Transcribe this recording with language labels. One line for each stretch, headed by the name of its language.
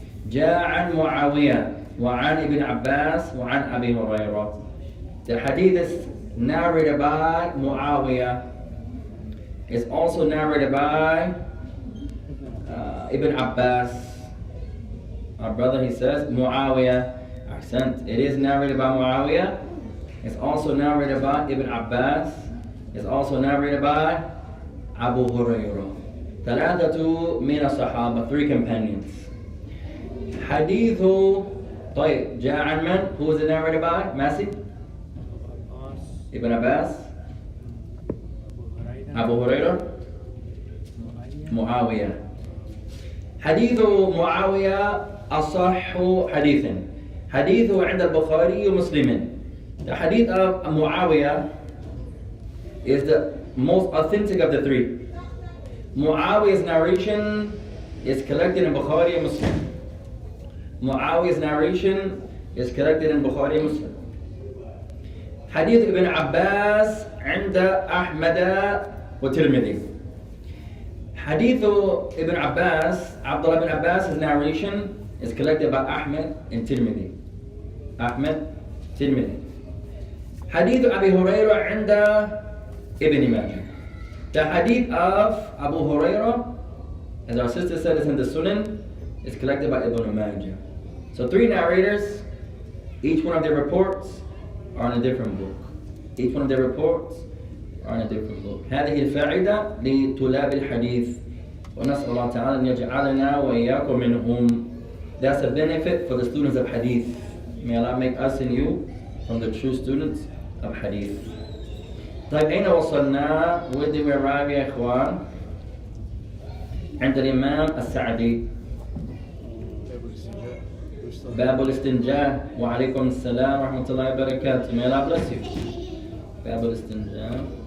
Arabic: جاء عن معاوية وعن ابن عباس وعن أبي هريرة.
English: The hadith is narrated by Muawiyah. It's also narrated by Ibn Abbas Our brother, he says, Muawiyah. Ahsant. It is narrated by Muawiyah. It's also narrated by Ibn Abbas. It's also narrated by Abu Hurairah.
Arabic: ثلاثة من الصحابة,
English: 3 companions.
Arabic: حديث طيب جاء عن من?
English: Who is it narrated by? Masi? Ibn Abbas?
Arabic: Abu Hurairah? Muawiyah. حديث معاوية أصح حديث. حديثه عند البخاري ومسلم.
English: The hadith of Muawiyah is the most authentic of the 3. Muawiyah's narration is collected in Bukhari and Muslim. Muawiyah's narration is collected in Bukhari and Muslim.
Arabic: Hadith Ibn Abbas عند أحمد وترمذي.
English: Hadith Ibn Abbas, Abdullah ibn Abbas' narration is collected by Ahmed and Tirmidhi. Ahmed, Tirmidhi. Hadith Abu Hurairah
Arabic: عند
English: Ibn Majah. The hadith of Abu Hurairah, as our sister said, is in the Sunan, is collected by Ibn Majah. So 3 narrators, each one of their reports are in a different book. Each one of their reports are in a different book.
Arabic: هذه الفائدة لطلاب الحديث ونسأل الله تعالى أن يجعلنا وإياكم منهم.
English: That's a benefit for the students of hadith. May Allah make us and you from the true students of hadith.
Arabic: طيب أين وصلنا؟
English: Where did we arrive
Arabic: يا إخوان؟ عند الإمام السعدي. باب الاستنجاء. وعليكم السلام ورحمة الله وبركاته.
English: May Allah bless you.
Arabic: باب الاستنجاء.